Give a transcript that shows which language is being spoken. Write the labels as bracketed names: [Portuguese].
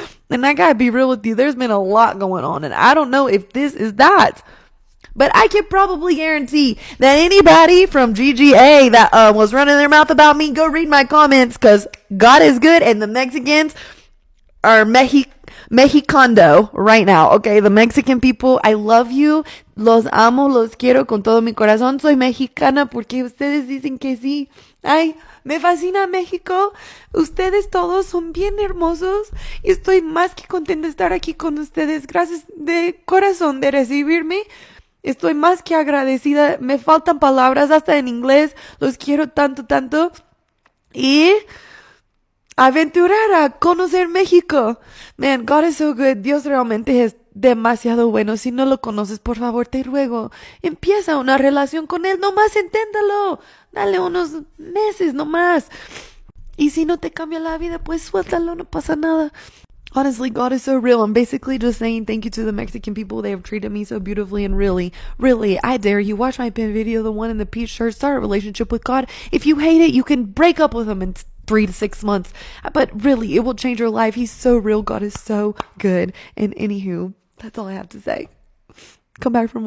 [English] And I gotta be real with you. There's been a lot going on and I don't know if this is that. But I can probably guarantee that anybody from GGA that was running their mouth about me, go read my comments because God is good and the Mexicans are Mexicando right now. Okay, the Mexican people, I love you. [Spanish] Los amo, los quiero con todo mi corazón. Soy mexicana porque ustedes dicen que sí. Ay, me fascina México. Ustedes todos son bien hermosos y estoy más que contenta de estar aquí con ustedes. Gracias de corazón de recibirme. Estoy más que agradecida. Me faltan palabras hasta en inglés. Los quiero tanto, tanto. Y aventurar a conocer México. [English] Man, God is so good. [Spanish] Dios realmente es demasiado bueno. Si no lo conoces, por favor, te ruego, empieza una relación con él. Nomás inténtalo. Dale unos meses nomás. Y si no te cambia la vida, pues suéltalo, no pasa nada. [English] Honestly, God is so real. I'm basically just saying thank you to the Mexican people. They have treated me so beautifully and really, I dare you. Watch my pin video, the one in the peach shirt. Start a relationship with God. If you hate it, you can break up with him in 3 to 6 months. But really, it will change your life. He's so real. God is so good. And anywho, that's all I have to say. Come back for more.